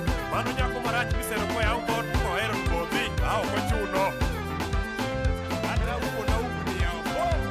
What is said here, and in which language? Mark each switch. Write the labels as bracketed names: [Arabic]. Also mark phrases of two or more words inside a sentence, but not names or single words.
[Luo (Kenya and Tanzania)] Mano nyako marach misero koya oko, ohero kodhi, a ok ochuno. Kata uko na ugni oko.